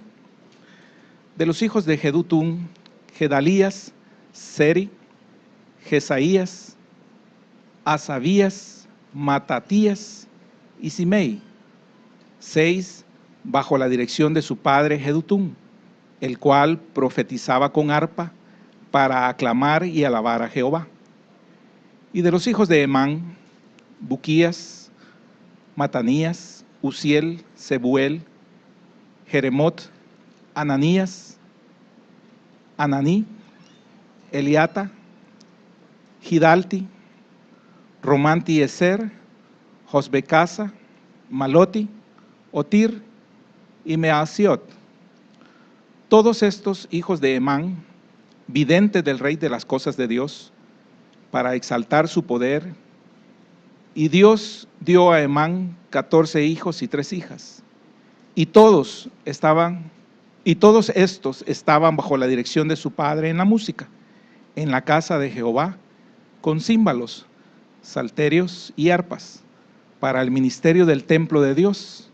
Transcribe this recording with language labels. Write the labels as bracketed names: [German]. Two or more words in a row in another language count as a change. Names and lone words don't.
[Spanish] De los hijos de Jedutún, Gedalías, Seri, Jesaías, Asabías, Matatías y Simei, 6, bajo la dirección de su padre Jedutún, el cual profetizaba con arpa para aclamar y alabar a Jehová. Y de los hijos de Emán, Buquías, Matanías, Uziel, Sebuel, Jeremot, Ananías, Ananí, Eliata, Gidalti, Romanti Eser, Josbecasa, Maloti, Otir y Measiot. Todos estos hijos de Emán, videntes del rey de las cosas de Dios, para exaltar su poder. Y Dios dio a Emán 14 hijos y 3 hijas. Y todos estos estaban bajo la dirección de su padre en la música, en la casa de Jehová, con címbalos, salterios y arpas, para el ministerio del templo de Dios.